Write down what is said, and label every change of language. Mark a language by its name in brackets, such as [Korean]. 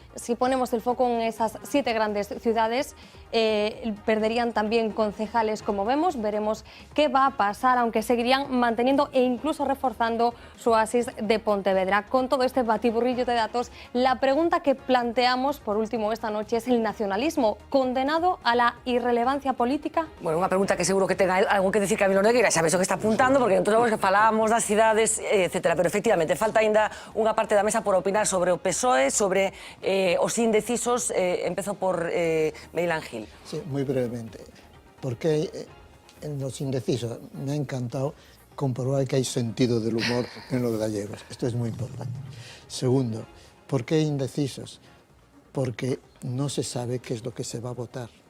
[Spanish] Si ponemos el foco en esas 7 grandes ciudades, perderían también concejales, como vemos. Veremos qué va a pasar, aunque seguirían manteniendo e incluso reforzando su oasis de Pontevedra. Con todo este batiburrillo de datos, la pregunta que planteamos por último esta noche es: ¿el nacionalismo condenado a la irrelevancia política? [Galician] Bueno, unha pregunta que seguro que tenga algo que decir Camilo Nogueira, sabes o que está apuntando, porque entón que falábamos das cidades, etcétera, pero efectivamente falta ainda unha parte da mesa por opinar sobre o PSOE, sobre os indecisos. Empezo por Miguel Ángel. [Spanish] Sí, muy brevemente. Porque en los indecisos me ha encantado comprobar que hay sentido del humor en los gallegos. Esto es muy importante. Segundo, ¿por qué indecisos? Porque no se sabe qué es lo que se va a votar.